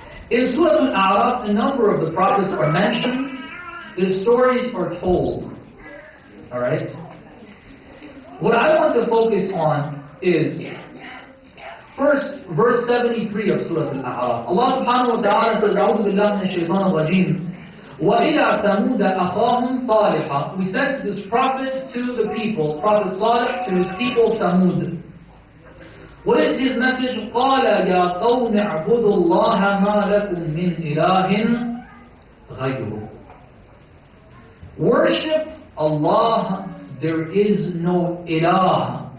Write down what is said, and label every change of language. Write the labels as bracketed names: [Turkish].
[English] In Surah Al-A'raf, a number of the prophets are mentioned. Their stories are told. Alright? What I want to focus on is first, verse 73 of Surah Al-A'raf. [Arabic] Allah subhanahu wa ta'ala says, أعوذ بالله من الشيطان الرجيم وَإِلَىٰ ثَمُودَ أَخَاهُمْ صَالِحًا. [English] We sent this prophet to the people, Prophet Salih, to his people Thamud. What is his message? [Arabic] قَالَ يَا قَوْمِ اعْبُدُوا اللَّهَ مَا لَكُمْ مِنْ إِلَٰهٍ غَيْرُهُ. [English] Worship Allah, there is no ilah.